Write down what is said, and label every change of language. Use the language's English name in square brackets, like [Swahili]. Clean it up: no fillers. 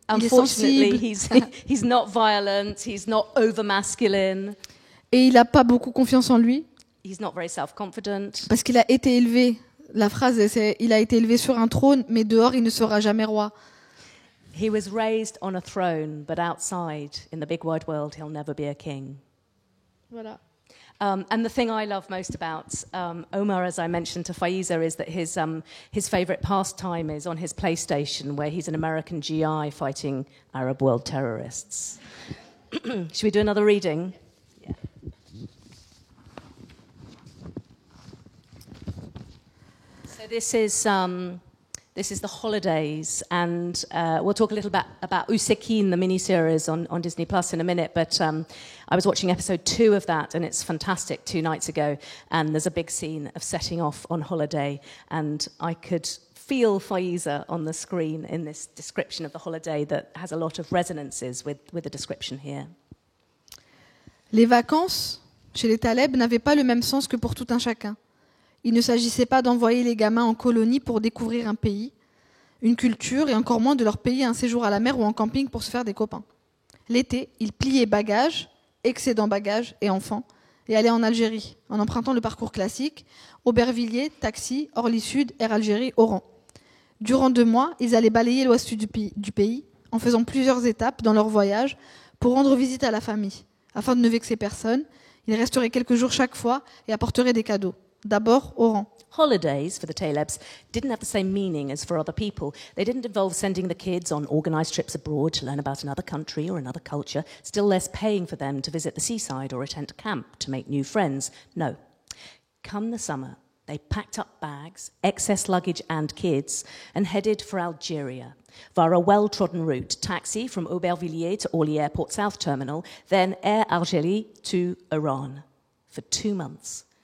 [English] Unfortunately, [French] sensible. [English] he's not violent, he's not over masculine, [French] Et il a pas beaucoup confiance en lui [English] he's not very self-confident. [French] parce qu'il a été élevé. La phrase, c'est il a été élevé sur un trône, mais dehors, il ne sera jamais roi. [English] He was raised on a throne, but outside, in the big wide world, he'll never be a king. [French] Voilà. [English] And the thing I love most about Omar, as I mentioned to Faiza, is that his favourite pastime is on his PlayStation, where he's an American GI fighting Arab world terrorists. Should we do another reading? Yeah. So this is The Holidays, and we'll talk a little bit about Usekin, the miniseries on Disney Plus in a minute, but I was watching episode 2 of that, and it's fantastic, 2 nights ago, and there's a big scene of setting off on holiday, and I could feel Faiza on the screen in this description of the holiday that has a lot of resonances with the description here. [French] Les vacances, chez les Taleb, n'avaient pas le même sens que pour tout un chacun. Il ne s'agissait pas d'envoyer les gamins en colonie pour découvrir un pays, une culture, et encore moins de leur payer un séjour à la mer ou en camping pour se faire des copains. L'été, ils pliaient bagages, excédant bagages et enfants, et allaient en Algérie, en empruntant le parcours classique, Aubervilliers, taxi, Orly Sud, Air Algérie, Oran. Durant 2 mois, ils allaient balayer l'ouest du pays, en faisant plusieurs étapes dans leur voyage pour rendre visite à la famille. Afin de ne vexer personne, ils resteraient quelques jours chaque fois et apporteraient des cadeaux. D'abord, Oran. [English] Holidays for the Talebs didn't have the same meaning as for other people. They didn't involve sending the kids on organised trips abroad to learn about another country or another culture, still less paying for them to visit the seaside or attend camp to make new friends. No. Come the summer, they packed up bags, excess luggage and kids, and headed for Algeria via a well-trodden route, taxi from Aubervilliers to Orly Airport South Terminal, then Air Algérie to Oran. For 2 months.